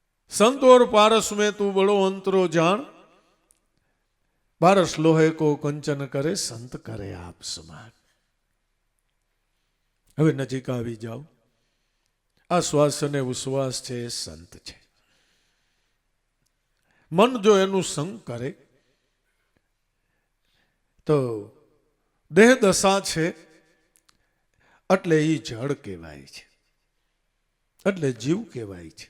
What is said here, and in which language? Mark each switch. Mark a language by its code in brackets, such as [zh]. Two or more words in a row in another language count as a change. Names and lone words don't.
[hi] संत और पारस में तू बड़ो अंतरो जान, पारस लोहे को कंचन करे, संत करे आप समान। [gu] હવે નજીક આવી જાઓ। આ શ્વાસ અને ઉશ્વાસ છે એ સંત છે। મન જો એનું સંગ કરે તો દેહ દશા છે એટલે એ જળ કહેવાય છે, એટલે જીવ કહેવાય છે।